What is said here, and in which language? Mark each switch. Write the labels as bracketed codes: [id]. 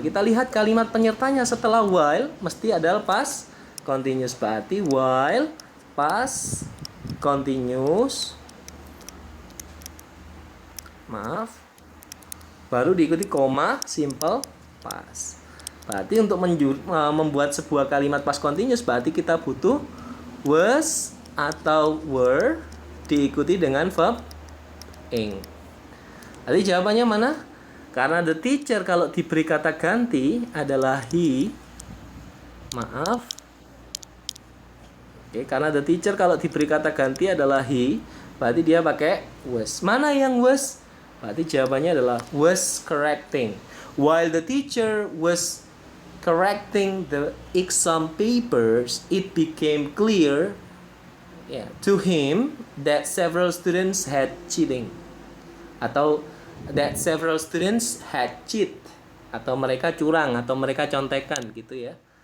[id] Kita lihat kalimat penyertanya setelah while mesti adalah past continuous. Berarti while past continuous. Baru diikuti koma simple past. Berarti untuk membuat sebuah kalimat past continuous berarti kita butuh was atau were diikuti dengan verb ing. Jadi jawabannya mana? Karena the teacher kalau diberi kata ganti adalah he. Oke, karena the teacher kalau diberi kata ganti adalah he, berarti dia pakai was. Mana yang was? Berarti jawabannya adalah was correcting. [en] While the teacher was correcting the exam papers, it became clear to him that several students had cheating, atau that several students had cheat, [id] atau mereka curang atau mereka contekan gitu ya.